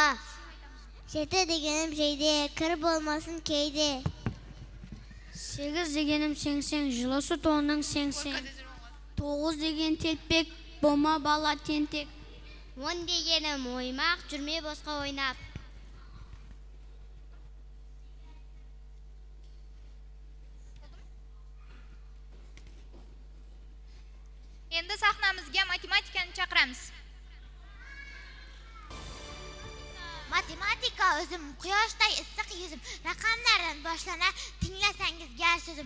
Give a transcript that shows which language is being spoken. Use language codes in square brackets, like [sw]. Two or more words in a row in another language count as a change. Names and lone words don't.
[kk] Жеті дегенім жейде, кір болмасын кейде. Сегіз дегенім сеңсең, жылысы тонның сеңсең. Тоғыз деген телпек, бома бала тентек. Он дегенім оймақ, жүрме босқа ойнап. [uz] Endi sahnamizga matematikani chaqiramiz. Matematika o'zim, quyoshday issiq yuzim, raqamlardan boshlana tinglasangiz gar so'zim.